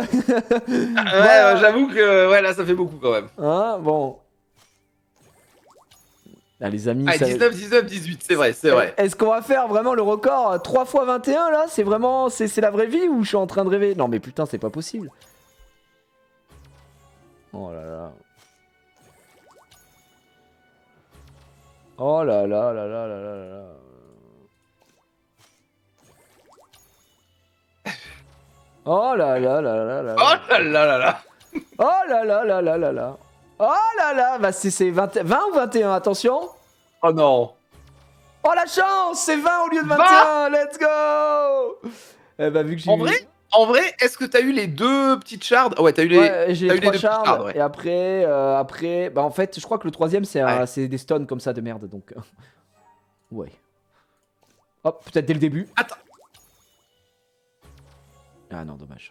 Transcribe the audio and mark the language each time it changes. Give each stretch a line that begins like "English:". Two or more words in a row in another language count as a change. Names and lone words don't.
French: Voilà. j'avoue que ouais, là, ça fait beaucoup quand même. Hein, bon... Là, les amis... Ah, ça- 19, 18, c'est vrai, c'est vrai. Est-ce qu'on va faire vraiment le record 3 fois 21 là? C'est vraiment... C'est la vraie vie ou je suis en train de rêver? Non mais putain, c'est pas possible. Oh là là. Oh là là là là là là là. Oh là là là là là. Oh là là là là. Oh là là là là là là. Oh là là. Bah c'est 20 ou 21, attention. Oh non. Oh la chance, c'est 20 au lieu de 21.
English: Let's go.
French: Eh bah vu que j'ai eu... En vrai, est-ce que t'as eu les 2 petites shards? Ouais, t'as eu les... Ouais, j'ai t'as les eu les 3 deux shards, shards, ouais. et après, bah en fait, je crois que le 3ème c'est des stuns comme ça de merde, donc... ouais. Hop, peut-être dès le début. Attends. Ah non, dommage.